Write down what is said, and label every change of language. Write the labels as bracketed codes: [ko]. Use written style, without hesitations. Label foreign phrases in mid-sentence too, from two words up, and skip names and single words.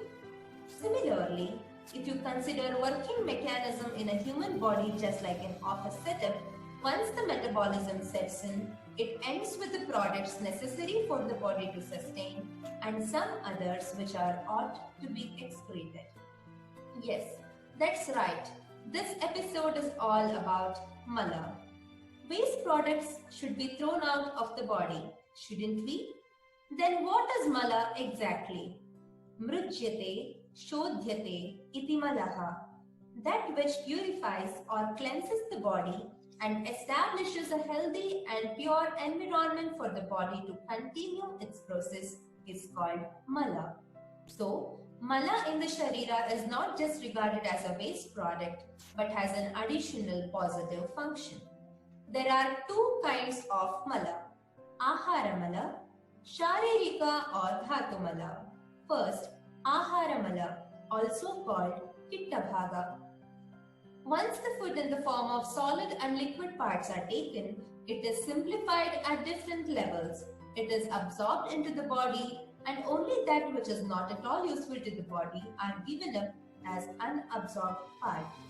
[en] Similarly, if you consider working mechanism in a human body just like an office setup, once the metabolism sets in, it ends with the products necessary for the body to sustain and some others which are ought to be excreted. Yes, that's right. This episode is all about mala. Waste products should be thrown out of the body, shouldn't we? Then what is mala exactly? [sa] Mrujyate, shodhyate, iti malaha. [en] That which purifies or cleanses the body and establishes a healthy and pure environment for the body to continue its process is called mala. So, mala in the Sharira is not just regarded as a waste product but has an additional positive function. There are 2 kinds of mala, [sa] Ahara mala, [en] Sharirika or [sa] Dhatu mala. [en] First, [sa] Ahara mala, [en] also called Kittabhaga. Once the food in the form of solid and liquid parts are taken, it is simplified at different levels. It is absorbed into the body and only that which is not at all useful to the body are given up as unabsorbed part.